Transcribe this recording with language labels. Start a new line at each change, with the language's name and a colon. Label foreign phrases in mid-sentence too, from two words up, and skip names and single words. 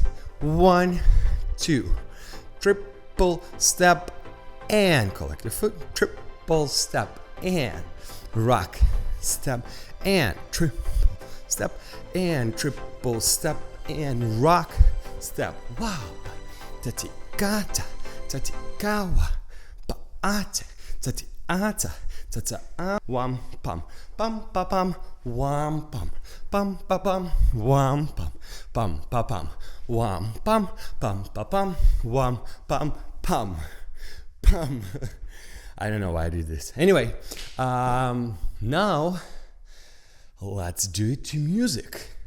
English: 1, 2, triple step and collect your foot, triple step and rock, step and triple step and triple step and rock, step. Wow. Tatikata, tatikawa, paate, tatiata, tata, wam pam, pam pa pam, wam pam, pam pa pam, wam pam, pam pa pam, wam pam, pam pa pam, wam pam pam, pam. I don't know why I did this. Anyway, now let's do it to music.